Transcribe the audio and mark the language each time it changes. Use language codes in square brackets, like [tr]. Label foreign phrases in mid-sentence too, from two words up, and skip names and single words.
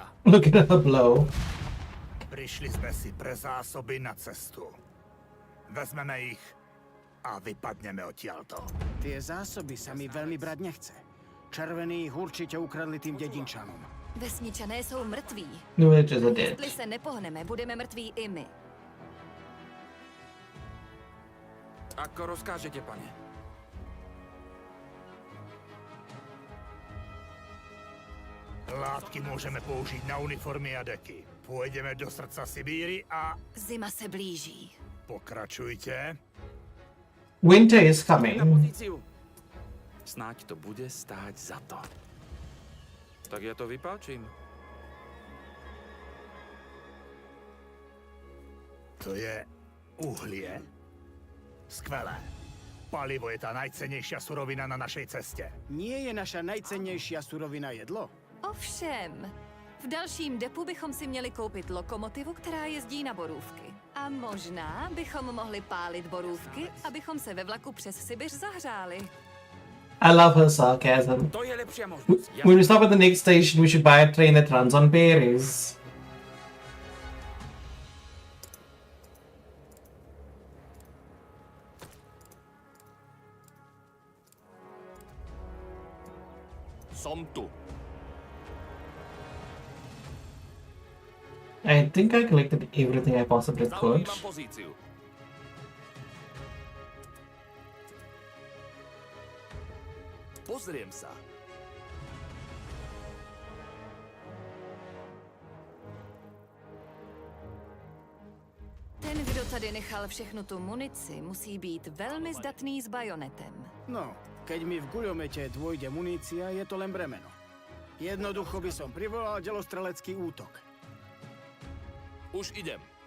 [en] Look at her blow. [sk] Prišli sme si pre zásoby na cestu. Vezmeme ich a vypadneme odtiaľto. Tie zásoby sa mi veľmi brať nechce. Červení ich určite ukradli tým dedinčanom. [cs] Vesničané jsou mrtví. [en] The villagers are dead. [cs] Jestli se nepohneme, budeme mrtví i my. [sk] Ako rozkážete, pane. Látky môžeme použiť na uniformy a deky. Pôjdeme do srdca Sibíry a [cs] Zima se blíží. [sk] pokračujte. [en] Winter is [sk] Na [en] coming. [sk] pozíciu. Snáď to bude stáť za to. Tak ja to vypáčim. To je uhlie. Skvelé. Palivo je tá najcennejšia surovina na našej ceste. Nie je naša najcennejšia surovina jedlo? [cs] Ovšem, v dalším depu bychom si měli koupit lokomotivu, která jezdí na borůvky. A možná bychom mohli pálit borůvky, abychom se ve vlaku přes Sibiř zahřáli. [en] I love her sarcasm. [sk] To je lepšia možnosť. [en] When we stop at the next station, we should buy a train that runs on berries. [sk] Som tu. [en] I think I collected everything I possibly could. [sk] Zaujímam pozíciu. Pozriem sa. [cs] Ten, kdo tady nechal všechnu tu munici, musí být velmi zdatný s bajonetem. [sk] No, keď mi v guľomete dôjde munícia, je to len bremeno. Jednoducho by som privolal delostrelecký útok. Už idem.